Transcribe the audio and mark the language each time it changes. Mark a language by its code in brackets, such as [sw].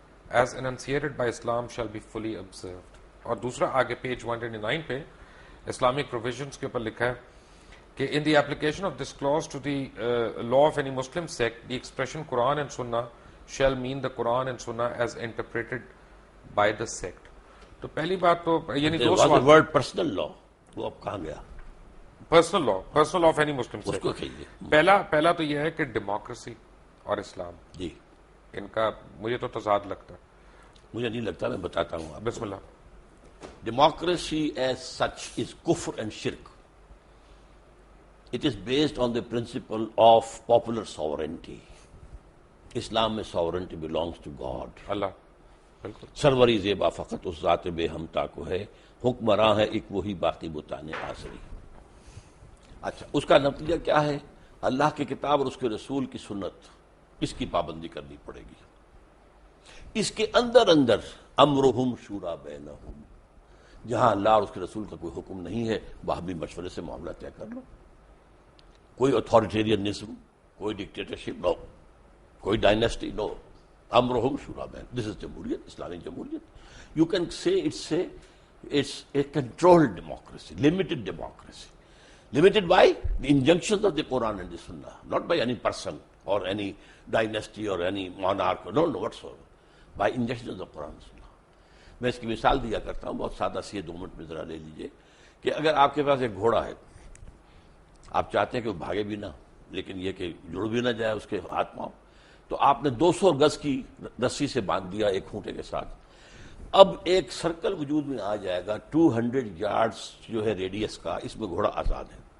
[en] As enunciated by Islam shall be fully observed۔ [ur] اور دوسرا آگے پیج 129 پہ اسلامک پروویژنس کے اوپر لکھا ہے کہ [en] in the application of this clause to the law of any Muslim sect, the expression Quran and Sunnah shall mean the Quran and Sunnah as interpreted by the sect۔ [ur] تو پہلی بات تو یعنی دو سوال، [en] word personal law [ur] وہ اب کہاں گیا؟ [en] personal law, personal of any Muslim [ur] اس کو [en] Sect. [ur] کہیے۔ پہلا تو یہ ہے کہ ڈیموکریسی اور اسلام، جی ان کا مجھے تو تضاد لگتا ہے۔ مجھے نہیں لگتا، میں بتاتا ہوں آپ۔ بسم اللہ۔ [en] Democracy as such is kufr and shirk. It is based on the principle of popular sovereignty. Islam [ur] میں [en] sovereignty belongs to God. [ur] اللہ بالکل سروری زیبا فقط اس ذات بے ہمتا کو ہے، حکمراں ہے ایک وہی باقی بتانے آسری۔ اچھا، اس کا نتیجہ کیا ہے؟ اللہ کی کتاب اور اس کے رسول کی سنت، اس کی پابندی کرنی پڑے گی۔ اس کے اندر [ar] امرہم شورا بینہم، [ur] جہاں اللہ اور اس کے رسول کا کوئی حکم نہیں ہے وہاں بھی مشورے سے معاملہ طے کر لو۔ کوئی اتھارٹیرینزم، کوئی [en] dictatorship no, [ur] کوئی [en] dynasty no, [ar] امرہم شورا بین۔ [en] this is [ur] جمہوریت، اسلامی جمہوریت۔ [en] You can say it's a controlled democracy, limited democracy. Limited by the injunctions of the Quran and the Sunnah, not by any person or any dynasty or any monarch, no whatsoever, by injunctions of the Quran and Sunnah. [ur] میں اس کی مثال دیا کرتا ہوں، بہت سادہ سی ہے، 2 minute میں ذرا لے لیجئے کہ اگر آپ کے پاس ایک گھوڑا ہے، آپ چاہتے ہیں کہ وہ بھاگے بھی نہ لیکن یہ کہ جڑ بھی نہ جائے اس کے ہاتھ پاؤں، تو آپ نے 200 گز کی رسی سے باندھ دیا ایک کھونٹے کے ساتھ۔ اب ایک سرکل وجود میں آ جائے گا 200 یارڈز جو ہے ریڈیس کا، اس میں گھوڑا آزاد ہے،